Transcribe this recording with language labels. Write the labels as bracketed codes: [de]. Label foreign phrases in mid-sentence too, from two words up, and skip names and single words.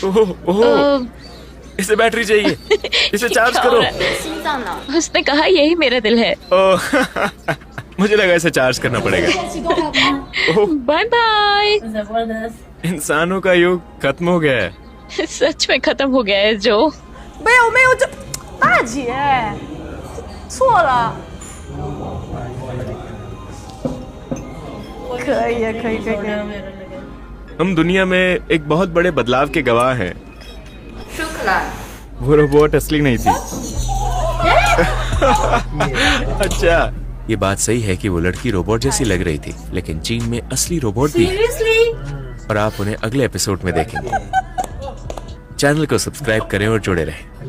[hi] ओह, इसे बैटरी चाहिए, इसे चार्ज करो। उसने कहा यही मेरा दिल है। ओह, मुझे लगा इसे चार्ज करना पड़ेगा। ओह, [en] bye bye. [hi] जबरदस्त। इंसानों का युग खत्म हो गया है। सच में खत्म हो गया है जो। [zh] 没有没有，这大姐错了。可以可以可以可以。 [hi] हम दुनिया में एक बहुत बड़े बदलाव के गवाह हैं। वो रोबोट असली नहीं थी। अच्छा, ये बात सही है कि वो लड़की रोबोट जैसी लग रही थी, लेकिन चीन में असली रोबोट भी है सीरियसली? और आप उन्हें अगले एपिसोड में देखेंगे। चैनल को सब्सक्राइब करें और जुड़े रहें।